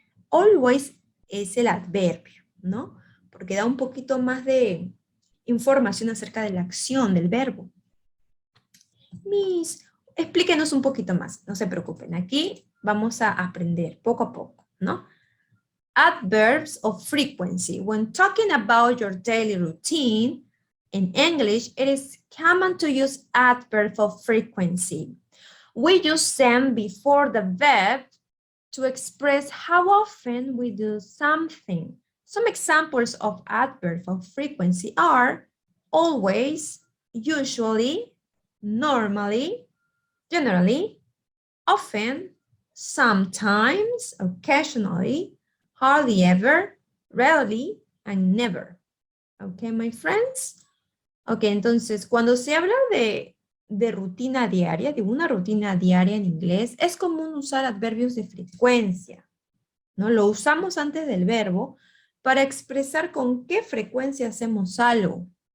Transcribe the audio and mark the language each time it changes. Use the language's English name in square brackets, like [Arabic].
[Spanish] Always es el adverbio, ¿no? Porque da un poquito más de información acerca de la acción, del verbo. Explíquenos un poquito más, no se preocupen. Aquí vamos a aprender poco a poco, ¿no? [English] Adverbs of frequency. When talking about your daily routine, in English, it is common to use adverbs of frequency. We use them before the verb to express how often we do something. Some examples of adverbs of frequency are always, usually, normally, generally, often, sometimes, occasionally, hardly ever, rarely, and never. Okay, my friends? [Spanish] Ok, entonces, cuando se habla de rutina diaria, de una rutina diaria en inglés, es común usar adverbios de frecuencia, ¿no? Lo usamos antes del verbo para expresar con qué frecuencia hacemos algo.